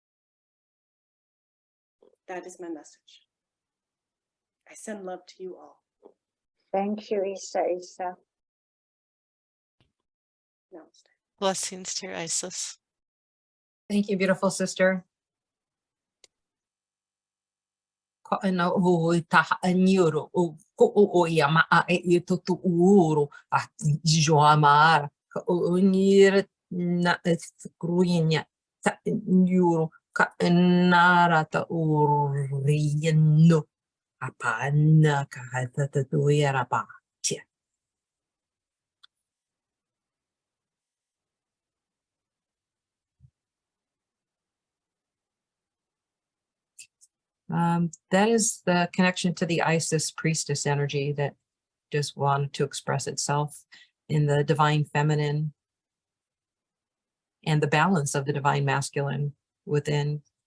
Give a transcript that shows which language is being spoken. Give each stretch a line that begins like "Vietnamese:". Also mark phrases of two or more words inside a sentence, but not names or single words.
English: That is my message. I send love to you all. Thank you, Isa. Namaste. Blessings to your Isis. Thank you, beautiful sister. Ano o taha aniro o ko o ia ma e to tu uro a joamar o nir na kruinya ta euro ka nara ta urino apana ka ta tu era pa. That is the connection to the Isis priestess energy that just wanted to express itself in the divine feminine and the balance of the divine masculine within